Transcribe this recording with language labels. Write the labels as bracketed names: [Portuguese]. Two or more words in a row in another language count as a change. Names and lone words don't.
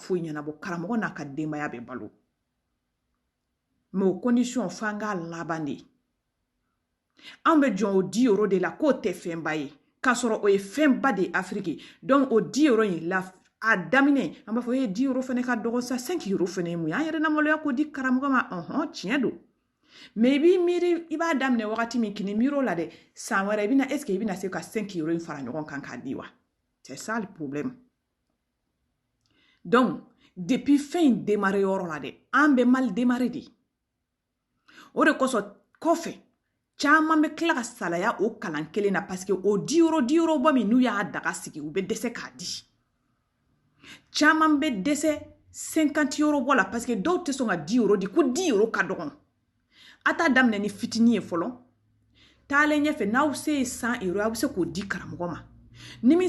[Bambara] foyi ɲɛnabɔ karamɔgɔ n'a ka denbaya bɛ balo mais o condition f'an k'a laban de an bɛ jɔn o 10 € de la k'o tɛ fɛnba ye k'a sɔrɔ o ye fɛnba de ye afiriki donc o 10 € in la a daminɛ an b'a fɔ 10 € fɛnɛ ka dɔgɔ sa 5 € fɛnɛ ye mun ye an yɛrɛ na maloya k'o di karamɔgɔ ma tiɲɛ don mais i b'i miiri i b'a daminɛ wagati min kini miiro la dɛ san wɛrɛ i bɛna [French] est-ce que [Bambara] i bɛna se ka 5 € in fara ɲɔgɔn kan k'a di wa [French] c'est ça le problème [Bambara] donc depuis fin in démarrer yɔrɔ la dɛ an bɛ [French] mal démarrer [Bambara] de o de kosɔn kɔfɛ caman bɛ tila ka salaya o kalan kelen na [French] parce que [Bambara] o 10 € bɔ min n'u y'a daga sigi u bɛ dɛsɛ k'a di caman bɛ dɛsɛ 50 € bɔ la [French] parce que [Bambara] dɔw tɛ sɔn ka 10 € di ko 10 € ka dɔgɔn a t'a daminɛ ni fitini ye fɔlɔ taalen ɲɛfɛ n'aw se ye 100 € aw bɛ se k'o di karamɔgɔ ma ni min